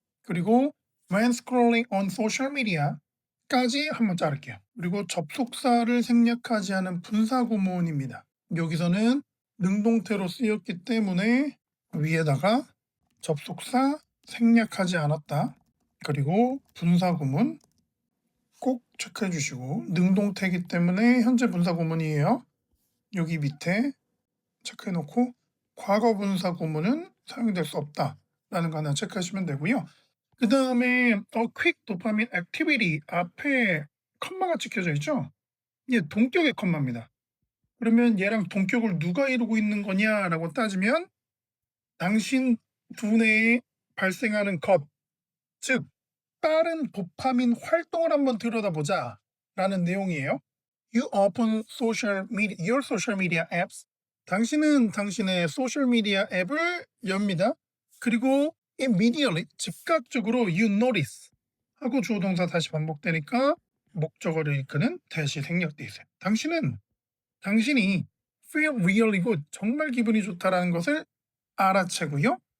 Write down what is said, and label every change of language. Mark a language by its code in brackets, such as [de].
[ko] 그리고 [en] when scrolling on social media [ko] 까지 한번 자를게요. 그리고 접속사를 생략하지 않은 분사구문입니다. 여기서는 능동태로 쓰였기 때문에 위에다가 접속사 생략하지 않았다. 그리고 분사구문 꼭 체크해 주시고 능동태이기 때문에 현재 분사구문이에요. 여기 밑에 체크해 놓고 과거 분사구문은 사용될 수 없다라는 거 하나 체크하시면 되고요. 그 다음에 [en] quick dopamine activity [ko] 앞에 컴마가 찍혀져 있죠? 이게 동격의 컴마입니다. 그러면 얘랑 동격을 누가 이루고 있는 거냐라고 따지면 당신 두뇌에 발생하는 것, 즉 빠른 도파민 활동을 한번 들여다보자 라는 내용이에요. [en] You open your social media apps. [ko] 당신은 당신의 소셜미디어 앱을 엽니다. 그리고 immediately, 즉각적으로 [en] you notice [ko] 하고 주어 동사 다시 반복되니까 목적어를 이끄는 대시 생략돼 있어요. 당신이 [en] feel really good, [ko] 정말 기분이 좋다라는 것을 알아채고요.